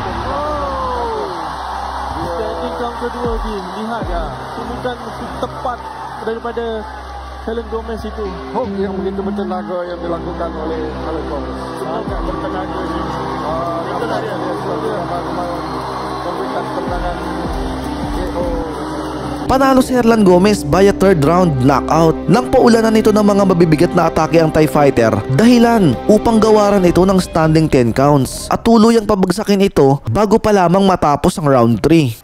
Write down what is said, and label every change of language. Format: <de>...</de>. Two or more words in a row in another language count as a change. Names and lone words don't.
<en>Standing count</en> <ms>kedua dia. Lihat ya, kemudian tepat daripada Helen Gomez itu. hook yang begitu bertenaga yang dilakukan oleh Helen Gomez. Sangat bertenaga dia. Itulah dia memberikan kemenangan KO.</ms> <tl>Panalo si Herlan Gomez</tl> <en>via third round knockout</en> <tl>nang paulanan nito ng mga mabibigat na atake ang TIE Fighter, dahilan upang gawaran ito ng</tl> <en>standing 10 counts</en> <tl>at tuluyang pabagsakin ito bago pa lamang matapos ang round 3.</tl>